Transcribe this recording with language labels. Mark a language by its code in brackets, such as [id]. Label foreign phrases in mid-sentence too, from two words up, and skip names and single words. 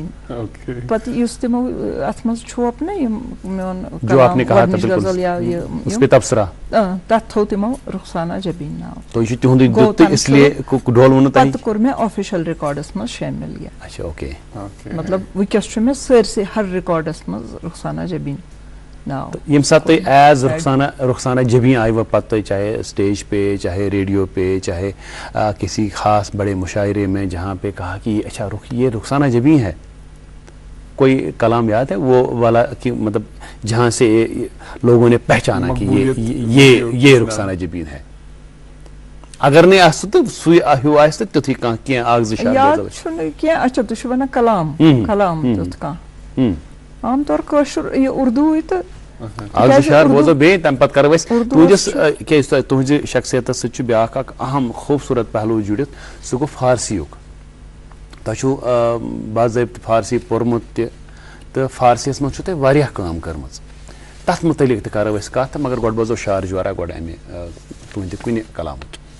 [ks] پتہٕ یُس تِمو اتھ منٛز چھوپ نا یِم میون غزل یا تتھ تھوٚو تِمو رخسانہ جبین ناو. پتہٕ کوٚر مےٚ آفیشل رِکاڈس منٛز شٲمِل یہِ مطلب وٕنکٮ۪س چھُ مےٚ سٲرسٕے ہر رِکاڈس منٛز رخسانہ جبین ناو. یم ساتھ تُہۍ ایز رخسانہ جبین آئیو پتہٕ تُہۍ [ur] چاہے اسٹیج پہ چاہے ریڈیو پہ چاہے کسی خاص بڑے مشاعرے میں جہاں پہ کہا کہ اچھا یہ رخسانہ جبین ہے, کوئی کلام یاد ہے وہ والا کہ مطلب جہاں سے لوگوں نے پہچانا کہ یہ رخسانہ جبین ہے؟ [ks] اگر نہیں آس تو سُے ہیوٗ آسہِ تہٕ تیُتھُے کانٛہہ کینٛہہ اکھ زٕ شعر یاد چھُنہٕ کینٛہہ. اچھا تُہۍ چھِو ونان کلام کلام تیُتھ کانٛہہ عام طور کٲشُر یہِ اردوٗوٕے تہٕ اکھ شعر بوزو بیٚیہِ تَمہِ پتہٕ کرو أسۍ تُہنٛدِس کیازِ تُہنٛزِ شخصیتس سۭتۍ چھُ بیٛاکھ اکھ اہم خوٗبصوٗرت پہلوٗ جُڑِتھ سُہ گوٚو فارسیُک تۄہہِ چھُو باضٲبطہٕ فارسی پوٚرمُت تہِ تہٕ فارسیَس منٛز چھُو تۄہہِ واریاہ کٲم کٔرمٕژ تتھ متعلق تہِ کرو أسۍ کتھ مگر گۄڈٕ بوزو شعر جورا گۄڈٕ امہِ تُہنٛدِ کُنہِ کلامُک